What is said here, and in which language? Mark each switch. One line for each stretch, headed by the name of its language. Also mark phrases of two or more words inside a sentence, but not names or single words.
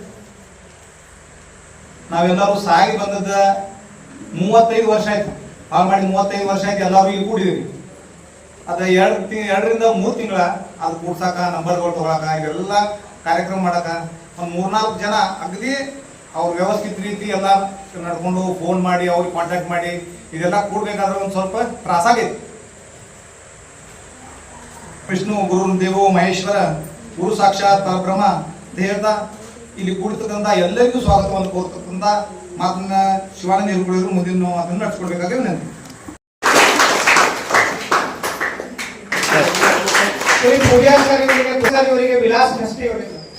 Kannada: ನಾವೆಲ್ಲರೂ ಸಾಗಿ ಬಂದದ 35 ವರ್ಷ ಆಯ್ತು, ಹಾಳು ಮಾಡಿ 35 ವರ್ಷ ಆಯ್ತು ಎಲ್ಲರೂ ಇಲ್ಲಿ ಕೂಡಿದಿರಿ. ಅದ 2ರಿಂದ 3 ತಿಂಗಳ ಅದು ಕೂಡ್ಸಾಕ, ನಂಬರ್ಗಳು ತಗೊಳಕ, ಇವೆಲ್ಲ ಕಾರ್ಯಕ್ರಮ ಮಾಡಕ ಒಂದು 3-4 ಜನ ಅಗದಿ ಅವ್ರ ವ್ಯವಸ್ಥಿತ ರೀತಿ ಎಲ್ಲ ನಡ್ಕೊಂಡು ಫೋನ್ ಮಾಡಿ ಅವ್ರಿಗೆ ಕಾಂಟ್ಯಾಕ್ಟ್ ಮಾಡಿ ಇದೆಲ್ಲ ಕೂಡ್ಬೇಕಾದ್ರೆ ಒಂದು ಸ್ವಲ್ಪ ತ್ರಾಸಾಗೈತಿ.
Sanskrit: ವಿಷ್ಣು ಗುರು ದೇವೋ ಮಹೇಶ್ವರ ಗುರು ಸಾಕ್ಷಾತ್ ಪರಬ್ರಹ್ಮ
Kannada: ಅಂತ ಹೇಳ್ತಾ ಇಲ್ಲಿ ಕೂಡಿರ್ತಕ್ಕಂಥ ಎಲ್ಲರಿಗೂ ಸ್ವಾಗತವನ್ನು ಕೋರ್ತಕ್ಕಂಥ ಮಾತನ್ನ ಶಿವಾನಂದ ಹೇಳ್ಕೊಳ್ಳಿದ್ರು ಮುಂದಿನ ಮಾತನ್ನು ನಡ್ಸ್ಕೊಡ್ಬೇಕಾದ್ರೆ ನಾನು ಪೂಜಾ ಅವರಿಗೆ ವಿಲಾಸ್ ನಷ್ಟೇ ಅವರಿಗೆ